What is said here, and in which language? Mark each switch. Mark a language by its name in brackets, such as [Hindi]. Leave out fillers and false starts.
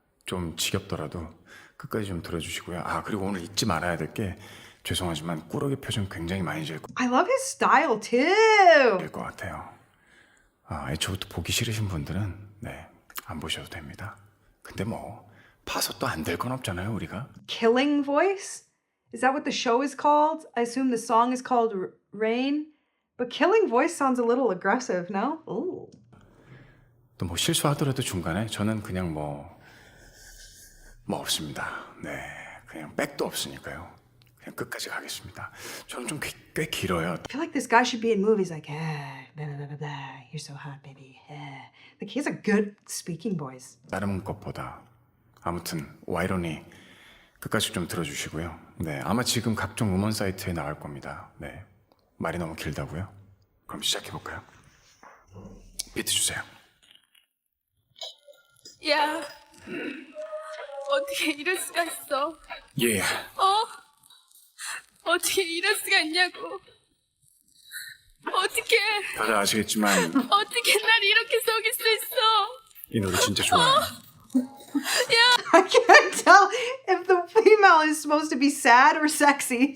[Korean] 좀 지겹더라도 끝까지 좀 들어주시고요. 그리고 오늘 잊지 말아야 될 게 죄송하지만 꾸러기 표정 굉장히 많이 질 [English] I love his style too. [Korean] 것 같아요. 애초부터 보기 싫으신 분들은 안 보셔도 됩니다. 근데 뭐 봐서 또 안 될 건 없잖아요, 우리가. [English] Killing voice? Is that what the show is called? I assume the song is called Rain. But killing voice sounds a little aggressive, no? Ooh. [Korean] 또 뭐 실수하더라도 중간에 저는 그냥 뭐 없습니다. 그냥 백도 없으니까요. 그냥 끝까지 가겠습니다. 저는 좀 꽤 길어요. [English] I feel like this guy should be in movies like, blah, blah, blah, blah. You're so hot, baby. Like he has a good speaking voice. [Korean] 다른 것보다 아무튼 와이론이 끝까지 좀 들어주시고요. 아마 지금 각종 음원 사이트에 나갈 겁니다. 말이 너무 길다고요? 그럼 시작해볼까요? 비트 주세요. 야, 어떻게 이럴 수가 있어? 예. 어떻게 이럴 수가 있냐고. 어떻게 다들 아시겠지만 어떻게 날 이렇게 속일 수 있어? 이 노래 진짜 좋아요. [English] I can't tell if the female is supposed to be sad or sexy.